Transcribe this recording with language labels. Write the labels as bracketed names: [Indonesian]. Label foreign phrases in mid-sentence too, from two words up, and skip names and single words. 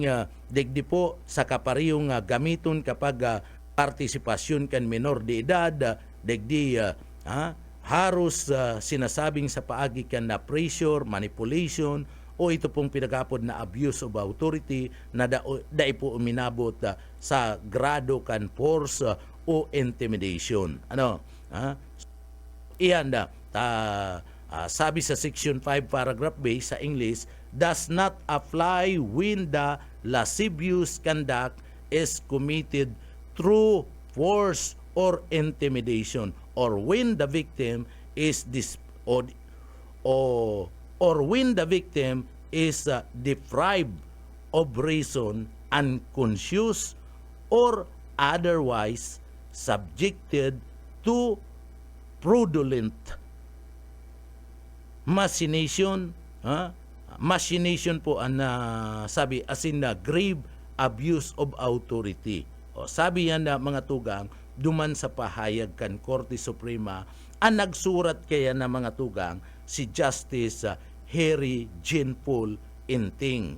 [Bikol] digdi po sa kaparihong gamiton kapag partisipasyon kan minor de edad, digdi harus sinasabing sa paagi kan na pressure, manipulation, o ito pong pinag-apod na [English] abuse of authority [Bikol] na dai po uminabot sa grado kan force o intimidation. Iyan sabi sa section 5 paragraph B sa English, [English] does not apply when the lascivious conduct is committed through force or intimidation, or when the victim is or when the victim is deprived of reason, unconscious, or otherwise subjected to fraudulent machination, machination [Bikol] po ang sabi [English] as in grave abuse of authority. [Bikol] Sabi yan na mga tugang, duman sa pahayag kan Korte Suprema, ang nagsurat kaya na mga tugang si Justice Harry Jean Paul Inting.